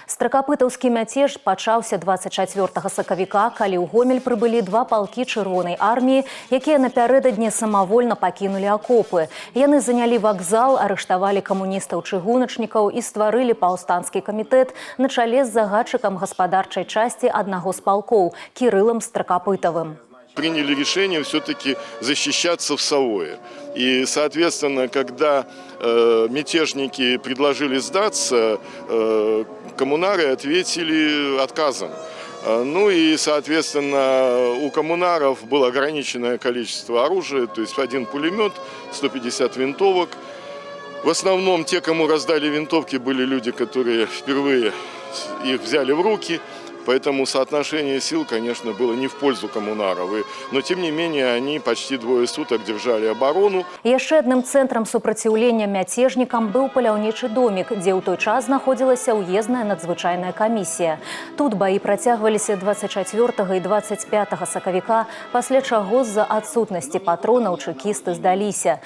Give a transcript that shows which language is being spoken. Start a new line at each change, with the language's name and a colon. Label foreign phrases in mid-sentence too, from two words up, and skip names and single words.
Belarusian: Стракапытаўскі мяцеж пачаўся 24 сакавіка, калі ў Гомель прыбылі два палкі чырвонай арміі, якія напярэдадні самавольна пакінулі акопы. Яны занялі вакзал, арыштавалі камуністаў-чыгуначнікаў і стварылі паўстанскі камітэт на чале з загадчыкам гаспадарчай часці аднаго з палкоў Кірылам Стракапытавым.
Russian: Приняли решение все-таки защищаться в Савое. И, соответственно, когда мятежники предложили сдаться, коммунары ответили отказом. Ну и, соответственно, у коммунаров было ограниченное количество оружия, то есть один пулемет, 150 винтовок. В основном те, кому раздали винтовки, были люди, которые впервые их взяли в руки. Поэтому соотношение сил, конечно, было не в пользу коммунаров. Но, тем не менее, они почти двое суток держали оборону.
Belarusian: Яшчэ адным цэнтрам супраціўлення мяцежнікам быў паляўнічы домік, дзе ў той час знаходзілася ўездная надзвычайная камісія. Тут баі працягваліся 24 і 25 сакавіка, пасля чаго з-за адсутнасці патронаў чэкісты здаліся.